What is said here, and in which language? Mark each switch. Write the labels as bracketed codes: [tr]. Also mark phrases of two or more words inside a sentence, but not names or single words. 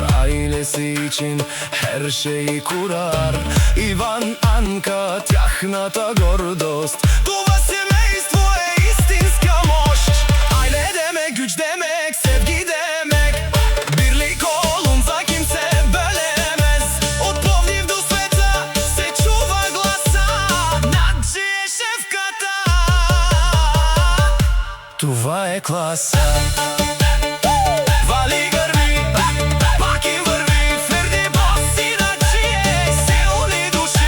[tr] Ailesi için her şeyi kurar. [bg] Иван, Анка, тяхната гордост. Това семейство е истинска мощ. [tr] Aile demek, güç demek, sevgi demek. Birlik olunca kimse bölemez. [bg] От Пловдив до света се чува гласа. Наджия шефката, Това е класа. вали гърми, пак им върви. Ферди Бос и Наджия, силни души.